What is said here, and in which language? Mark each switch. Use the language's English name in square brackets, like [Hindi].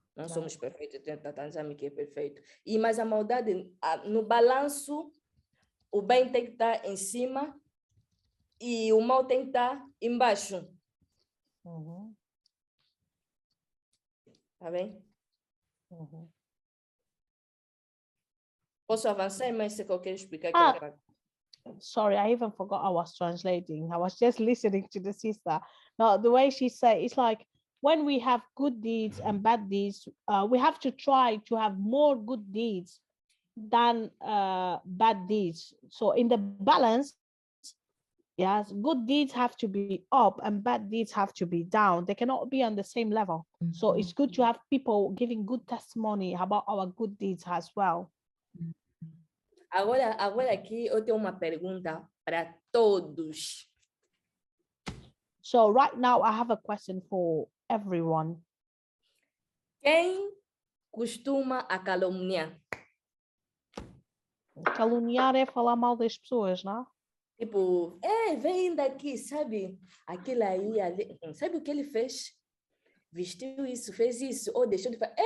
[Portuguese] Não somos perfeitos, tem Yah Nzambe que é perfeito. Mas a maldade, no balanço, o bem tem que estar em cima e o mal tem que estar embaixo. Tá bem? Posso avançar, mas se eu quero explicar aquela parte. [English] Sorry, I even forgot I was translating. I was just listening to the sister. No, the way she said, it's like when we have good deeds and bad deeds, we have to try to have more good deeds than bad deeds. So in the balance, yes, good deeds have to be up and bad deeds have to be down. They cannot be on the same level. So it's good to have people giving good testimony about our good deeds as well. [Portuguese] Agora aqui eu tenho uma pergunta para todos. [English] So right now I have a question for everyone. [Portuguese] Quem costuma a caluniar? Caluniar é falar mal das pessoas, não? Tipo, vem daqui, sabe? Aquele aí, ali, sabe o que ele fez? Vestiu isso, fez isso, ou deixou de fazer.